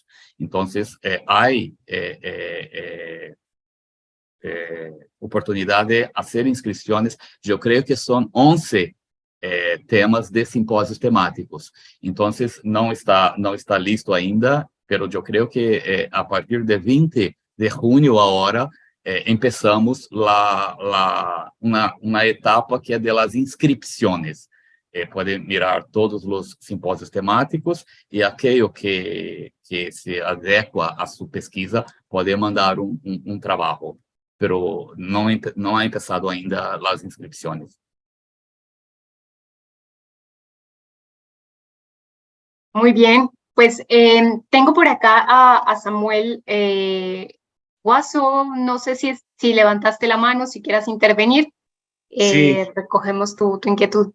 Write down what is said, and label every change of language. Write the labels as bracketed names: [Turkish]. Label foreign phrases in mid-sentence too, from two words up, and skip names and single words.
[Spanish] Entonces, hay oportunidad de hacer inscripciones. Yo creo que son 11 temas de simpósios temáticos. Entonces, [Portuguese] não está [Spanish] listo ainda, pero yo creo que a partir de 20 de junio ahora, empezamos [Portuguese] uma etapa que é [Spanish] de las inscripciones. Pueden mirar [Portuguese] todos os simpósios temáticos e aquele que se adequa a sua pesquisa pode mandar um trabalho, pero não [Spanish] ha empezado [Portuguese] ainda as inscrições. [Spanish] Muy bien, pues tengo por acá a Samuel Guaso, no sé si levantaste la mano, si quieras intervenir, Sí. Recogemos tu inquietud.